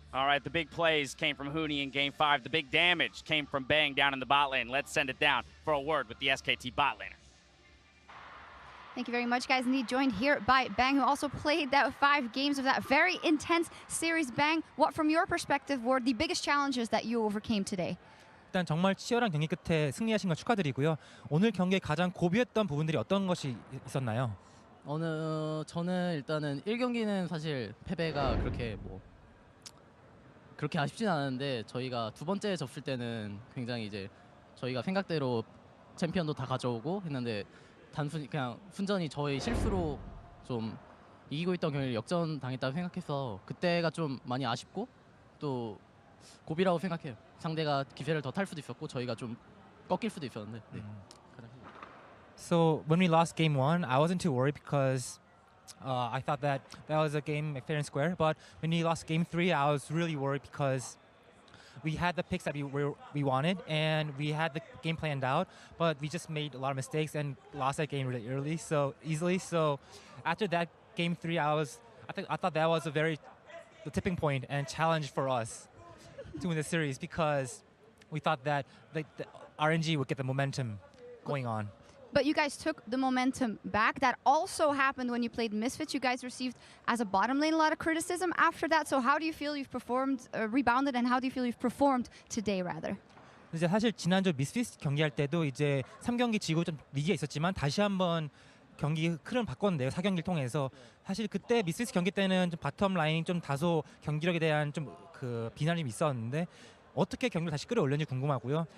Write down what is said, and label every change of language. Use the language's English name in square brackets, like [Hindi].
[English] All right, the big plays came from Huni in Game 5. The big damage came from Bang down in the bot lane. Let's send it down for a word with the SKT bot laner. Thank you very much, guys. Indeed, joined here by Bang, who also played that 5 games of that very intense series. Bang, what from your perspective were the biggest challenges that you overcame today? [Korean] 일단 정말 치열한 경기 끝에 승리하신 거 축하드리고요. 오늘 경기에 가장 고비했던 부분들이 어떤 것이 있었나요? 저는 일단은 1경기는 사실 패배가 그렇게 아쉽진 않은데, 저희가 두 번째 접을 때는 굉장히 이제 저희가 생각대로 챔피언도 다 가져오고 했는데 단순히 그냥 순전히 저희 실수로 좀 이기고 있던 경기를 역전 당했다고 생각해서 그때가 좀 많이 아쉽고 또 고비라고 생각해요. 상대가 기세를 더 탈 수도 있었고 저희가 좀 꺾일 수도 있었는데. 네. [English] So when we lost game one, I wasn't too worried because I thought that was a game fair and square. But when we lost game three, I was really worried because we had the picks that we wanted and we had the game planned out, but we just made a lot of mistakes and lost that game really early, so easily. So after that game three, I thought that was the tipping point and challenge for us to win the series because we thought that the RNG would get the momentum going on. But you guys took the momentum back. That also happened when you played Misfits. You guys received, as a bottom lane, a lot of criticism after that. So how do you feel you've performed, rebounded, and how do you feel you've performed today, rather? [Korean] 이제 사실 지난주 미스피스 경기할 때도 이제 3경기 지고 좀 위기가 있었지만 다시 한번 경기 흐름 바꿨는데요. 4경기를 통해서 사실 그때 미스피스 경기 때는 좀 바텀 라인 좀 다소 경기력에 대한 좀 그 비난이 있었는데 어떻게 경기를 다시 끌어올렸는지 궁금하고요.